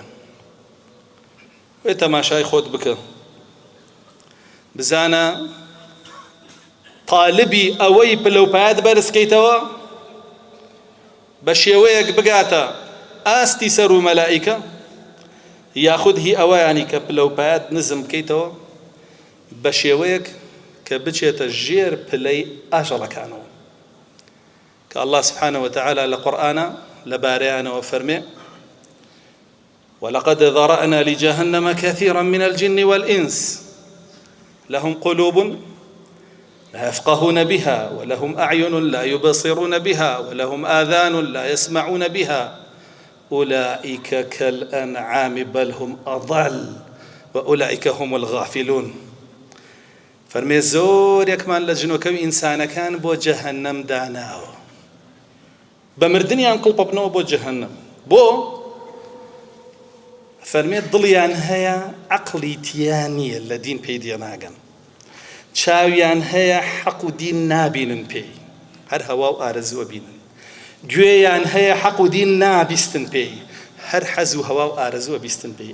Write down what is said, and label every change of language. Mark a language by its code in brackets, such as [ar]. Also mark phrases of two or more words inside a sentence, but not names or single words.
[ckb] وێ تەماشای خۆت بکە، بزانە طالبی ئەوەی پلەپایت بەرزکەیتەوە بە شێوەیەک بگاتە ئاستی سەر و مەلائیکە، یاخود هی ئەوەیانی کە پلەپایت نزم بکەیتەوە بە شێوەیەک کە بچێتە ژێر پلەی ئاژەڵەکانەوە. [ar] کە الله سبحانه وتعالى [ckb] لە قورئانە لەبارەیانەوە فەرمێ [ar] ولقد ذرأنا لجهنم كثيرا من الجن والإنس لهم قلوب لا يفقهون بها ولهم أعين لا يبصرون بها ولهم آذان لا يسمعون بها أولئك كالأنعام بل هم أضل وأولئك هم الغافلون. [ckb] فەرمێ زۆرێکمان لە جنۆکەوی ئینسانەکان بۆ جەهەنەم داناوە، بە مردنیان کڵپە بنەوە بۆ جەهەنەم. بۆ فەرمێ دڵیان هەیە عەقڵی تیان نییە لە دین پێی دێناگەن، چاویان هەیە حەق و دین نابینن پێی، هەر هەوا و ئارەزووە بینن، گوێیان هەیە حەق و دین نابیستن پێی، هەر حەز و هەوا و ئارەزووە بیستن پێی.